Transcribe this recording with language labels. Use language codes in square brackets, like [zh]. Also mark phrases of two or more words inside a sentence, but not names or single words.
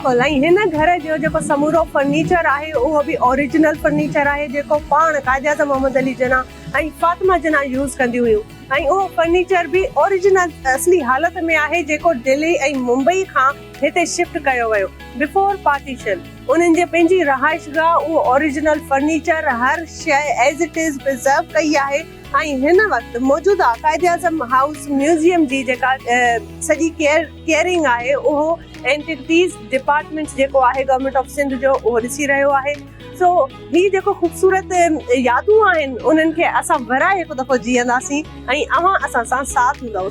[sd] बिल्कुलु, ऐं हिन घर जो जेको समूरो फर्नीचर आहे उहो बि [en] original furniture [sd] आहे जेको पाण क़ाइदे आज़म मोहम्मद अली जिन्ना ऐं फातिमा जिन्ना यूज़ कंदियूं हुयूं ऐं उहो फर्नीचर बि ओरिजिनल असली हालत में आहे जेको दिल्ली ऐं मुंबई खां हिते शिफ्ट कयो वियो [en] before partition. [sd] उन्हनि जे पंहिंजी रहाइशगाह उहो [en] original furniture [sd] हर शइ [en] as it is preserve [sd] कई आहे ऐं हिन वक़्तु मौजूदा क़ाइदे आज़म हाउस म्यूज़ियम जी जेका सॼी केयरिंग आहे उहो [en] Antiquities Department [sd] जेको आहे [en] Government of Sindh [sd] जो उहो ॾिसी रहियो आहे। सो ही जेको ख़ूबसूरत यादूं आहिनि उन्हनि खे असां वराए हिकु दफ़ो जीअंदासीं ऐं अवां असां सां साथ हूंदव।